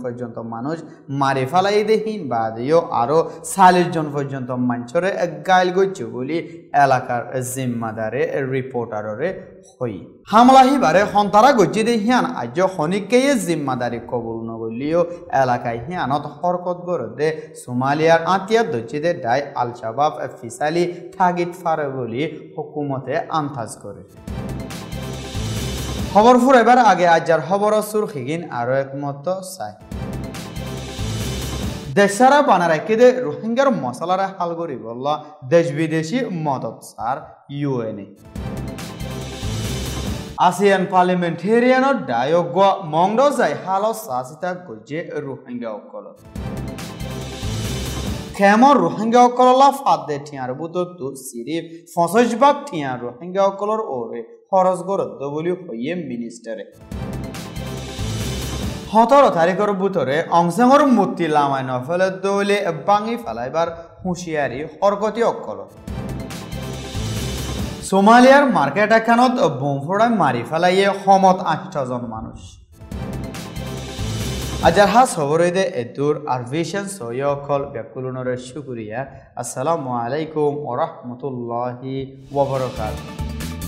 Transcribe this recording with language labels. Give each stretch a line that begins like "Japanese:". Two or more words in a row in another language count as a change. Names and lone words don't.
Rohingya: পর্যন্ত মানুষ মারি ফেলাই দেহিন বাদেও আরো 40 জন পর্যন্ত মানুষরে গাইল গইছে বলি এলাকার জিম্মাদারে রিপোর্টাররে হই হামলা হিবারে হন্তারা গজ্জি দেহিয়ান আজ খনিকে জিম্মাদারি কবুল নগলিও এলাকায় হিয়ানত হরকত গরদে সোমালিয়ার আতিয়া দজ্জিদে ডাই আল শাবাব ফিসালি থাগিত ফারে বলি হুকুমতে আন্দাজ করে খবর ফুরাইবার আগে আজার খবর সুরখিগিন আরো একমত চাই দেশারা বানা রাখি দে রোহিঙ্গার মশলারে হাল করি বললা দেশ বিদেশি মদত সার ইউএনএ ASEAN parliamentarianor diogwa mongdo jai halo sasita goje rohingya okolo Kemo rohingya okolola fadde tiar butotu sirif 25 tiar rohingya okolor ore খরচ গরদ বলি হইয়ে মিনিস্টারে 17 তারিখের ভিতরে অংশেঙর মূর্তি লামাই নফেলে দলে ভাঙি ফেলাইবার হুঁশিয়ারি হরকতি অকল সোমালিয়ার মার্কেট এখানত বোম ফোড়ায় মারি ফেলাইয়ে সমত 8 জন মানুষ আজার হাস খবরে দে এদুর আর ভিশন সয়কল ব্যাকুলনের শুকরিয়া।
Arabic: السلام عليكم ورحمة الله وبركاته.